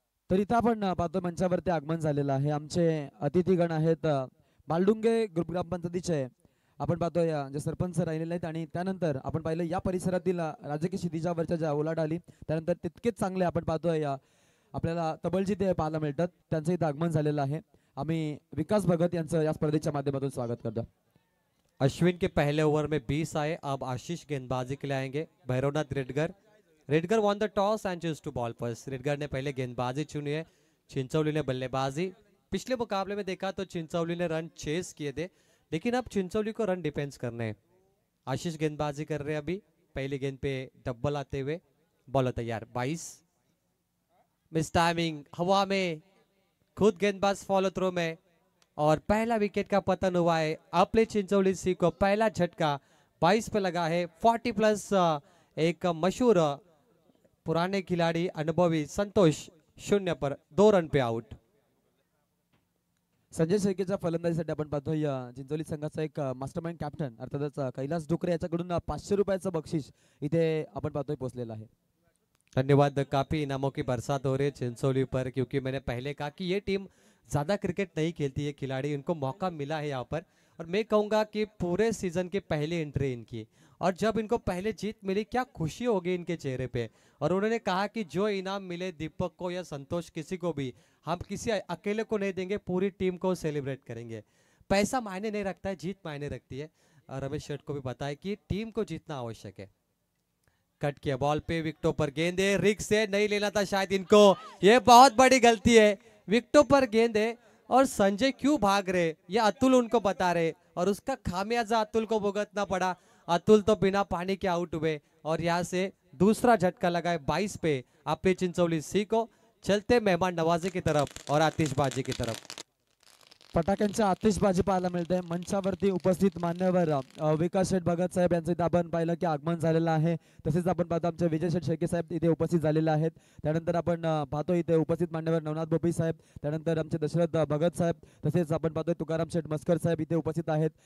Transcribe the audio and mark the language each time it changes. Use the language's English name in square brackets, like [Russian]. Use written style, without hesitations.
[Marathi] तर इथं आपण पाहतो मंचावरती आगमन झालेलं आहे. आमचे अतिथीगण आहेत मालडुंगे ग्रुप ग्रामपंचायतीचे आपण पाहतोय जे सरपंच राहिलेले आहेत आणि त्यानंतर आपण पाहिलं या परिसरातील राजकीय क्षितिजावरच्या ज्या उलाढाली त्यानंतर तितकेच चांगले आपण पाहतोय आपल्याला तबलजी ते पाहायला मिळतात. त्यांचं इथं आगमन झालेलं आहे. आम्ही विकास भगत यांचं या स्पर्धेच्या माध्यमातून स्वागत करतो. [Hindi] अश्विन के पहले ओवर में 20 आए. अब आशीष गेंदबाजी के लिए आएंगे. Bhairavnath रेडगर. [English] Redgar won the toss and chose to bowl first. [Hindi] रेडगर ने पहले गेंदबाजी चुनी है. चिंचौली ने बल्लेबाजी. पिछले मुकाबले में देखा तो चिंचौली ने रन चेस किए थे, लेकिन अब चिंचौली को रन डिफेंस करने हैं. आशीष गेंदबाजी कर रहे हैं अभी. पहली गेंद पे डबल आते हुए। बॉलर तैयार 22। मिस टाइमिंग, हवा में खुद गेंदबाज फॉलो थ्रो में, और पहला विकेट का पतन हुआ है। अपने चिंचोली सी को पहला झटका 22 पे लगा है। 40 प्लस एक मशहूर पुराने खिलाड़ी अनुभवी संतोष 0 पर 2 रन पे आउट। [Marathi] संजय शेळकेच्या फलंदाजीसाठी आपण पाहतोय चिंचोली संघाचा एक मास्टरमाइंड कॅप्टन अर्थातच कैलास डुकरे याच्याकडून 500 रुपयाचं बक्षीस इथे आपण पाहतोय पोहोचलेलं आहे। धन्यवाद। [Hindi] काफी इनामों की बरसात हो रही है चिंचोली पर, क्योंकि मैंने पहले कहा कि ये टीम ज्यादा क्रिकेट नहीं खेलती है, खिलाड़ी इनको मौका मिला है यहाँ पर, और मैं कहूंगा कि पूरे सीजन की पहली एंट्री इनकी, और जब इनको पहले जीत मिली क्या खुशी होगी इनके चेहरे पे। और उन्होंने कहा कि जो इनाम मिले दीपक को या संतोष किसी को भी, हम किसी अकेले को नहीं देंगे, पूरी टीम को सेलिब्रेट करेंगे। पैसा मायने नहीं रखता है, जीत मायने रखती है। और रमेश शेठ को भी पता है कि टीम को जीतना आवश्यक है। कट किया बॉल पे, विकेटों पर गेंद है, रिक्स से नहीं लेना था शायद इनको, ये बहुत बड़ी गलती है। विकेटों पर गेंद है और संजय क्यों भाग रहे ये अतुल उनको बता रहे, और उसका खामियाजा अतुल को भुगतना पड़ा। अतुल तो बिना पानी के आउट हुए, और यहाँ से दूसरा झटका लगा है 22 पे अपनी चिंचोली सी को। चलते मेहमान नवाजी की तरफ और आतिशबाजी की तरफ। [Marathi] फटाक्यांच्या आतिषबाजी पाहायला मिळते। मंचावरती उपस्थित मान्यवर विकास शेठ भगत साहेब यांचं इथे आपण पाहिलं की आगमन झालेलं आहे। तसेच आपण पाहतो आमचे विजय शेठ शेळके साहेब इथे उपस्थित झालेले आहेत। त्यानंतर आपण पाहतो इथे उपस्थित मान्यवर नवनाथ बोपी साहेब, त्यानंतर आमचे दशरथ भगत साहेब, तसेच आपण पाहतोय तुकाराम शेठ मस्कर साहेब इथे उपस्थित आहेत।